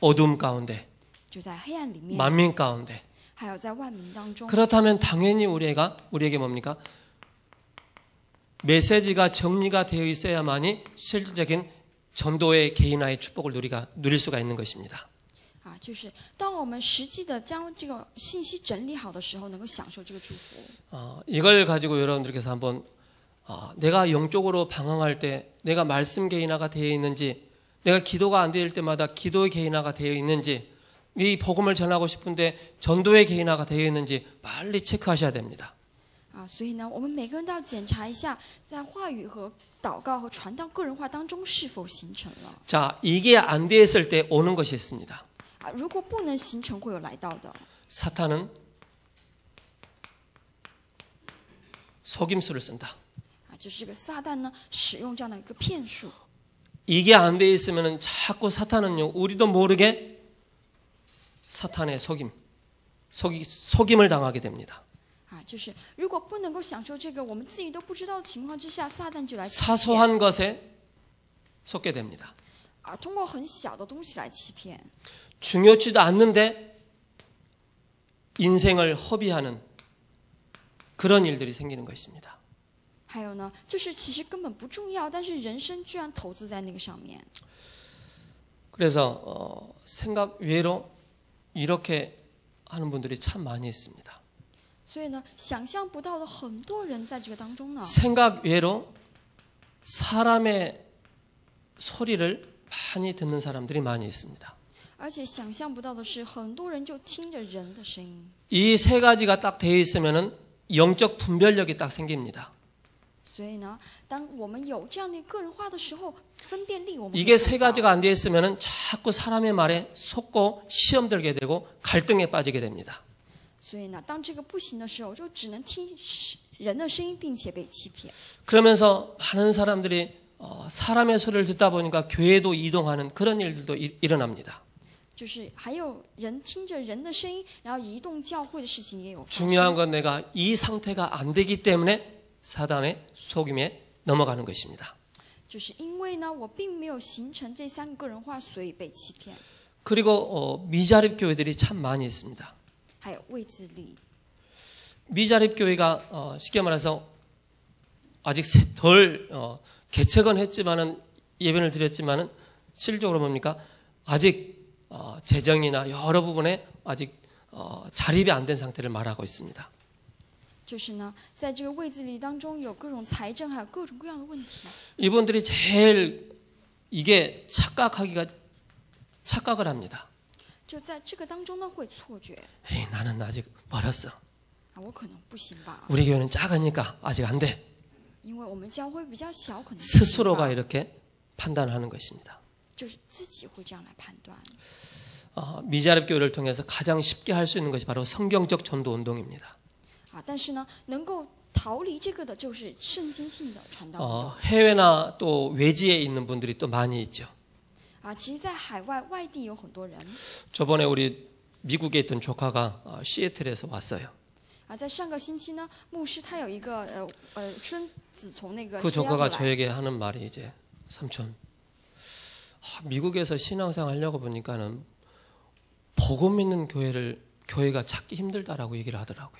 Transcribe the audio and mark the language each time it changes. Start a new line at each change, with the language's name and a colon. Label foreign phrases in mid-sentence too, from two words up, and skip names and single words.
Korean: 어둠 가운데,
Chinese: 就在黑暗里面，
Korean: 만민 가운데.
Chinese: 还有在万民当中。
Korean: 그렇다면 당연히 우리에게 뭡니까? 메시지가 정리가 되어 있어야만이 실질적인 전도의 개인화의 축복을 누릴 수가 있는 것입니다.
Chinese: 就是当我们实际的将这个信息整理好的时候，能够享受这个祝福。
Korean: 이걸 가지고 여러분들께서 한번 내가 영적으로 방황할 때 내가 말씀 개인화가 되어 있는지, 내가 기도가 안 될 때마다 기도의 개인화가 되어 있는지, 이 복음을 전하고 싶은데 전도의 개인화가 되어 있는지 빨리 체크하셔야 됩니다.
Chinese: 所以呢，我们每个人都要检查一下，在话语和祷告和传道个人化当中是否形成了。
Korean: 자, 이게 안 되었을 때 오는 것이 있습니다.
Chinese: 如果不能形成，会有来到的。
Korean: 사탄은 속임수를 쓴다.
Chinese: 就是这个撒旦呢，使用这样的一个骗术。
Korean: 이게 안 돼 있으면은 자꾸 사탄은요, 우리도 모르게 사탄의 속임을 당하게 됩니다.
Chinese: 就是如果不能够享受这个，我们自己都不知道的情况之下，撒旦就来欺骗。
Korean: 사소한 것에 속게 됩니다.
Chinese: 通过很小的东西来欺骗。
Korean: 중요치도 않는데 인생을 허비하는 그런 일들이 생기는 것입니다.
Chinese: 还有呢，就是其实根本不重要，但是人生居然投资在那个上面。
Korean: 그래서 생각 외로 이렇게 하는 분들이 참 많이 있습니다.
Chinese: 所以呢，想象不到的很多人在这个当中呢。
Korean: 생각 외로 사람의 소리를 많이 듣는 사람들이 많이 있습니다.
Chinese: 而且想象不到的是，很多人就听着人的声音。
Korean: 이 세 가지가 딱 되어 있으면은 영적 분별력이 딱 생깁니다.
Chinese: 所以呢，当我们有这样的个人化的时候，分辨力我们
Korean: 이게 세 가지가 안 되어 있으면은 자꾸 사람의 말에 속고 시험 들게 되고 갈등에 빠지게 됩니다.
Chinese: 所以呢，当这个不行的时候，就只能听人的声音，并且被欺骗。
Korean: 그러면서 많은 사람들이 사람의 소리를 듣다 보니까 교회도 이동하는 그런 일들도 일어납니다.
Chinese: 就是还有人听着人的声音，然后移动教会的事情也有发生。
Korean: 중요한 건 내가 이 상태가 안 되기 때문에 사단의 속임에 넘어가는 것입니다.
Chinese: 就是因为呢，我并没有形成这三个个人化，所以被欺骗。
Korean: 그리고 미자립 교회들이 참 많이 있습니다.
Chinese: 还有位自力。
Korean: 미자립 교회가 쉽게 말해서 아직 덜 개척은 했지만은 예배를 드렸지만은 실질적으로 뭡니까? 아직 재정이나 여러 부분에 아직 자립이 안 된 상태를 말하고 있습니다.
Chinese: 就是呢，在这个位自力当中有各种财政，还有各种各样的问题。
Korean: 이분들이 제일 이게 착각을 합니다.
Chinese: 就在这个当中呢，会错觉。
Korean: 에이, 나는 아직 멀었어.
Chinese: 我可能不行吧，
Korean: 우리 교회는 작으니까 아직 안 돼.
Chinese: 因为我们教会比较小，可能不行吧
Korean: 스스로가 이렇게 판단하는 것입니다.
Chinese: 就是自己会这样来判断。
Korean: 미자립 교회를 통해서 가장 쉽게 할 수 있는 것이 바로 성경적 전도 운동입니다.
Chinese: 但是呢，能够逃离这个的就是圣经性的传道运动。
Korean: 해외나 또 외지에 있는 분들이 또 많이 있죠.
Chinese: 其实，在海外外地有很多人。
Korean: 저번에 우리 미국에 있던 조카가 시애틀에서 왔어요.
Chinese: 在上个星期呢，牧师他有一个孙子从那个
Korean: 그
Chinese: 西雅图
Korean: 조카가
Chinese: 来。
Korean: 저에게 하는 말이 이제 삼촌, 미국에서 신앙생활 하려고 보니까는 복음 믿는 교회가 찾기 힘들다라고 얘기를 하더라고요.